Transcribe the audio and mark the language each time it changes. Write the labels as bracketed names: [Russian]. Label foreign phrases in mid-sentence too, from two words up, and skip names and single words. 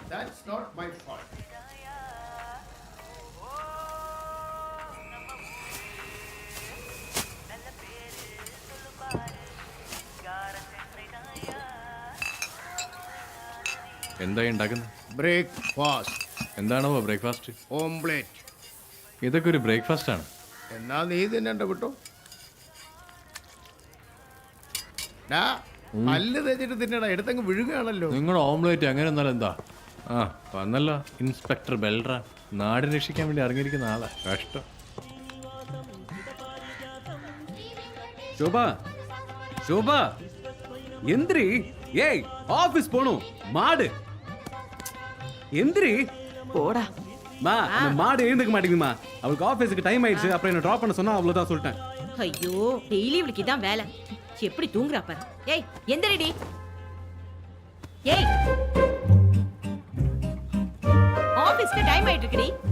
[English] That's not my fault. [Malayalam] എന്തായി ഉണ്ടാക്കുന്നത്? ബ്രേക്ക്ഫാസ്റ്റ്. എന്താണോ ബ്രേക്ക്ഫാസ്റ്റ്? ഓംപ്ലേറ്റ്. ഇതൊക്കെ ഒരു ബ്രേക്ക്ഫാസ്റ്റ് ആണ്? എന്നാ നീ തിന്നണ്ട വിട്ടോ. പല്ല് തേച്ചിട്ട് തിന്നടാ, എടുത്തങ്ങ് വിഴുകയാണല്ലോ. നിങ്ങൾ ഓംപ്ലേറ്റ് എങ്ങനെ എന്നാലും എന്താ? ആ വന്നല്ല ഇൻസ്പെക്ടർ ബെൽറ, നാട് രക്ഷിക്കാൻ വേണ്ടി ഇറങ്ങിയിരിക്കുന്ന ആളാ. കഷ്ടം. ശോഭ ശോഭ എന്തിരി? [Tamil] ஏய் ஆபீஸ் போணும். மாடு எந்திரி போடா. மா அந்த மாடு எழுந்துக்க மாட்டேங்குதுமா. அவளுக்கு ஆபீஸ்க்கு டைம் ஆயிடுச்சு. அப்புறம் என்ன டிராப் பண்ண சொன்னா அவ்வளவுதான் சொல்லிட்டேன். ஐயோ டெய்லி இவளுக்கு இதான் வேலை. எப்படி தூங்குறா பாரு. ஏய் எந்திரடி. ஏய் ஆபீஸ்க்கு டைம் ஆயிட்டு இருக்குடி.